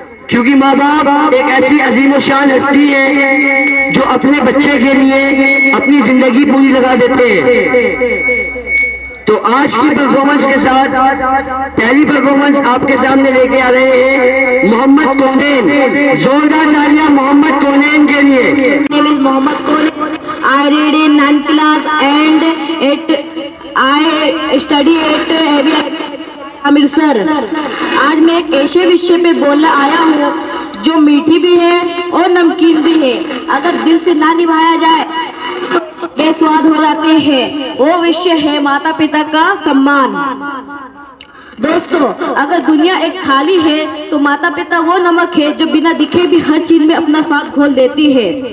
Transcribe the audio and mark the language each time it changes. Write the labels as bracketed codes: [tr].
[hi] क्योंकि माँ बाप एक ऐसी अजीम और शान हस्ती है जो अपने बच्चे के लिए अपनी जिंदगी पूरी लगा देते हैं। तो आज की परफॉर्मेंस के साथ पहली परफॉर्मेंस आपके सामने लेके आ रहे हैं मोहम्मद कोनेन। जोरदार तालियां मोहम्मद कोनेन के लिए। [en] Mohammad Konain, I read in 9th class and I study at Amritsar. [hi] आज मैं एक ऐसे विषय पे बोलने आया हूँ जो मीठी भी है और नमकीन भी है। अगर दिल से ना निभाया जाए तो बेस्वाद हो जाते हैं। वो विषय है माता पिता का सम्मान। दोस्तों, अगर दुनिया एक थाली है तो माता पिता वो नमक है जो बिना दिखे भी हर चीज में अपना स्वाद घोल देती है।